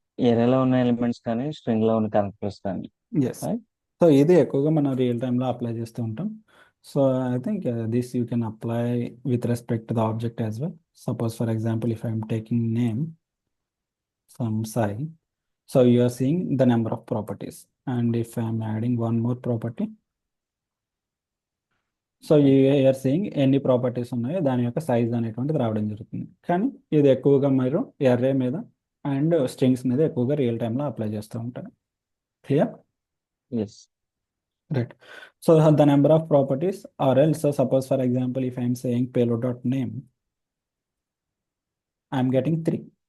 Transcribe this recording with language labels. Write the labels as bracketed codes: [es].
[te] ఏరియాలో ఉన్న ఎలిమెంట్స్ కానీ స్ట్రింగ్ లో ఉన్న క్యారెక్టర్స్ కానీ. [en] Yes. So [te] ఇది ఎక్కువగా మనం రియల్ టైంలో అప్లై చేస్తూ ఉంటాం. [en] So I think this you can apply with respect to the object as well. Suppose for example if I'm taking name some Sai, so you are seeing the number of properties, and if I am adding one more property, so you are seeing [te] ఎన్ని properties ఉన్నాయో దాని యొక్క size అనేటువంటిది రావడం జరుగుతుంది. కానీ ఇది ఎక్కువగా మీరు ఎర్రే మీద అండ్ స్ట్రింగ్స్ మీద ఎక్కువగా రియల్ టైంలో అప్లై చేస్తూ ఉంటారు. [en] Clear? Yes right. So the number of properties are else, so suppose for example if I'm saying payload dot name, I'm getting 3.